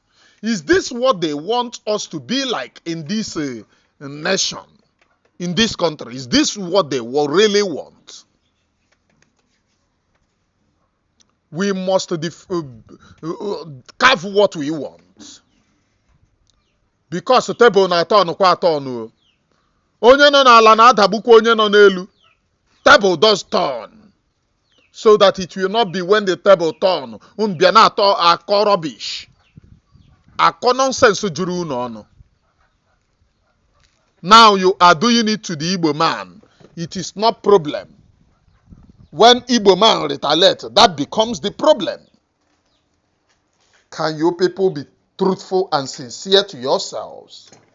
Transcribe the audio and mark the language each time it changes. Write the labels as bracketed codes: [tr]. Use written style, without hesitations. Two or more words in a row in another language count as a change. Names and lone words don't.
[en] Is this what they want us to be like in this nation, in this country? Is this what they really want? We must carve what we want. [ig] because table na atọ kwa atọ. Onye nọ n'ala na-adagbukwa onye nọ n'elu. [en] Table does turn. So that it will not be when the table turn. [ig] Bịa na-atọ akọ rubbish. Akọ nonsense juru unu ọnụ. [en] Now you are doing it to the Igbo man. It is not problem. When Igbo man retaliates, that becomes the problem. Can you people be truthful and sincere to yourselves?